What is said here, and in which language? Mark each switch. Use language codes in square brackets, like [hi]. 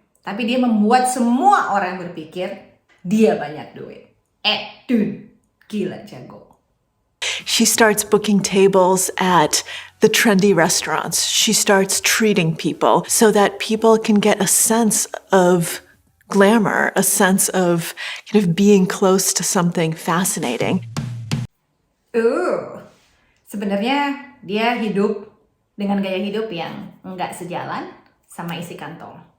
[id] Tapi dia membuat semua orang berpikir dia banyak duit. Dude, gila jago. [en] she starts booking tables at the trendy restaurants. She starts treating people so that people can get a sense of glamour, a sense of kind of being close to something fascinating. [id] Sebenarnya dia hidup dengan gaya hidup yang nggak sejalan sama isi kantong.